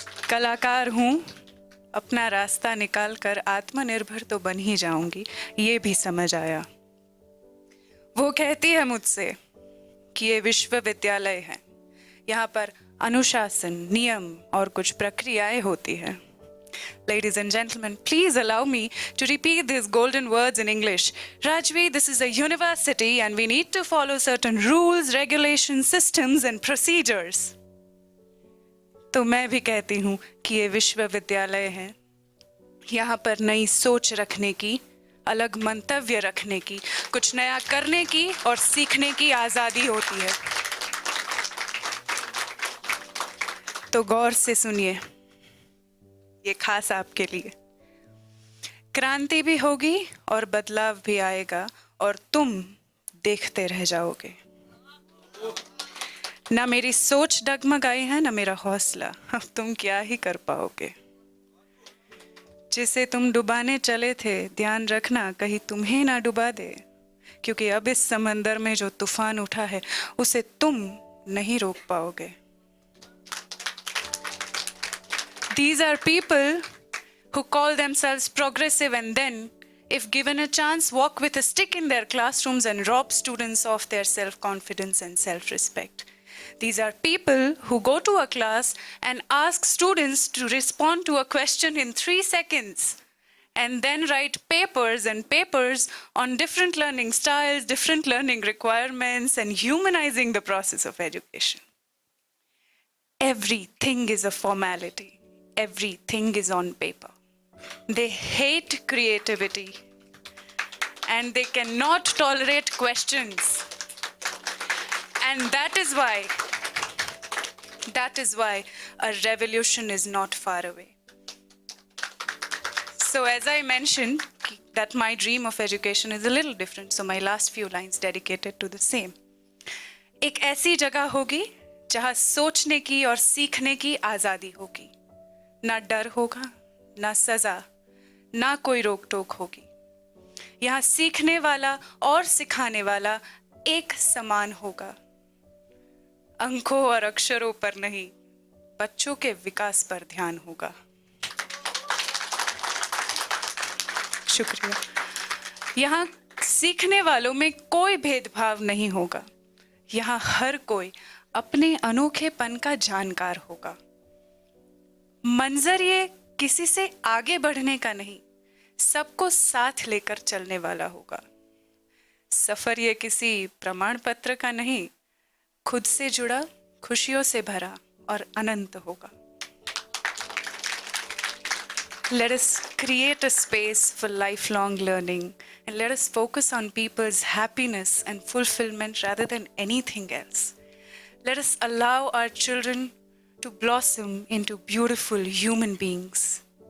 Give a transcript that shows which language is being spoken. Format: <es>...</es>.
<hi>कलाकार हूं, अपना रास्ता निकाल कर आत्मनिर्भर तो बन ही जाऊंगी, ये भी समझ आया। वो कहती है मुझसे कि ये विश्वविद्यालय है, यहाँ पर अनुशासन, नियम और कुछ प्रक्रियाएं होती हैं।</hi> <en>Ladies and gentlemen, please allow me to repeat these golden words in English. Rajvi, this is a university and we need to follow certain rules, regulations, systems and procedures.</en> <hi>तो मैं भी कहती हूँ कि ये विश्वविद्यालय है, यहाँ पर नई सोच रखने की, अलग मंतव्य रखने की, कुछ नया करने की और सीखने की आजादी होती है। तो गौर से सुनिए, ये खास आपके लिए। क्रांति भी होगी और बदलाव भी आएगा और तुम देखते रह जाओगे। ना मेरी सोच डगमगाई है ना मेरा हौसला, अब तुम क्या ही कर पाओगे। जिसे तुम डुबाने चले थे ध्यान रखना कहीं तुम्हें ना डुबा दे, क्योंकि अब इस समंदर में जो तूफान उठा है उसे तुम नहीं रोक पाओगे।</hi> <en>These are people who call themselves progressive and then, if given a chance, walk with a stick in their classrooms and rob students of their self-confidence and self-respect. These are people who go to a class and ask students to respond to a question in 3 seconds and then write papers and papers on different learning styles, different learning requirements, and humanizing the process of education. Everything is a formality. Everything is on paper. They hate creativity and they cannot tolerate questions. And that is why a revolution is not far away. So as I mentioned that my dream of education is a little different, so my last few lines dedicated to the same.</en> <hi>एक ऐसी जगह होगी जहां सोचने की और सीखने की आजादी होगी। ना डर होगा, ना सजा, ना कोई रोक टोक होगी। यहाँ सीखने वाला और सिखाने वाला एक समान होगा। अंकों और अक्षरों पर नहीं, बच्चों के विकास पर ध्यान होगा। शुक्रिया। यहाँ सीखने वालों में कोई भेदभाव नहीं होगा। यहाँ हर कोई अपने अनोखेपन का जानकार होगा। मंजर ये किसी से आगे बढ़ने का नहीं, सबको साथ लेकर चलने वाला होगा। सफर ये किसी प्रमाण पत्र का नहीं, खुद से जुड़ा, खुशियों से भरा और अनंत होगा।</hi> <en>Let us create a space for lifelong learning and let us focus on people's happiness and fulfillment rather than anything else. Let us allow our children to blossom into beautiful human beings.</en>